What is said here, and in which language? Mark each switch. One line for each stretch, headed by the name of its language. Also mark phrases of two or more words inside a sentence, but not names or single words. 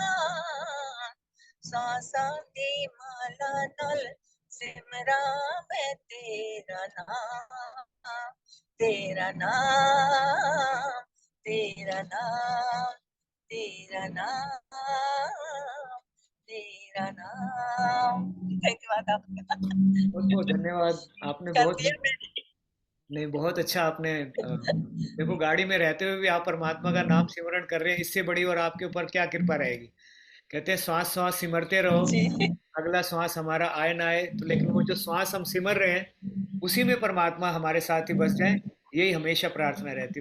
Punjabi: ਸਾਂਸਾ ਦੀ ਮਾਲਾ ਨਾਲ ਸਿਮਰਾ ਮੈਂ ਤੇਰਾ ਨਾਮ, ਤੇਰਾ ਨਾਮ, ਤੇਰਾ ਨਾਮ, ਤੇਰਾ ਨਾਮ, ਤੇਰਾ ਨਾਮ।
English: thank you माता।
Hindi: बहुत बहुत धन्यवाद। आपने कर बहुत दिया मैंने। नहीं, बहुत अच्छा आपने देखो, गाड़ी में रहते हुए भी आप परमात्मा का नाम सिमरण कर रहे हैं, इससे बड़ी और आपके ऊपर क्या कृपा रहेगी। कहते हैं श्वास श्वास सिमरते रहो, जी अगला श्वास हमारा आए ना आए तो, लेकिन वो जो श्वास हम सिमर रहे हैं उसी में परमात्मा हमारे साथ ही बस जाए, यही हमेशा प्रार्थना रहती है।